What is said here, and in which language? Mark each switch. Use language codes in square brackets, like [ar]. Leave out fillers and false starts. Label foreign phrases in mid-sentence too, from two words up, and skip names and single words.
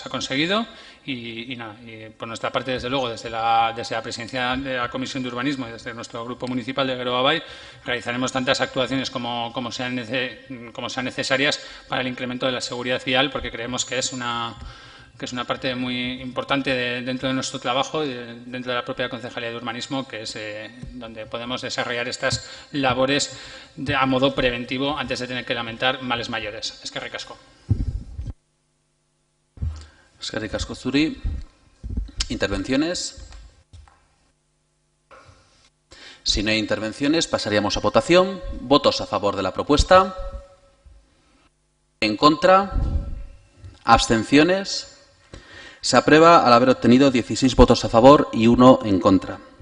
[es] se ha conseguido y nada, y por nuestra parte, desde luego, desde la presidencia de la Comisión de Urbanismo y desde nuestro grupo municipal de Geroa-Bai, realizaremos tantas actuaciones como sean necesarias para el incremento de la seguridad vial, porque creemos que es una parte muy importante dentro de nuestro trabajo y dentro de la propia Concejalía de Urbanismo, que es donde podemos desarrollar estas labores a modo preventivo antes de tener que lamentar males mayores. [eu] Eskerrik asko. Eskerrik asko zuri. [es] ¿Intervenciones? Si no hay intervenciones, pasaríamos a votación. ¿Votos a favor de la propuesta? ¿En contra? ¿Abstenciones? Se aprueba al haber obtenido 16 votos a favor y 1 en contra.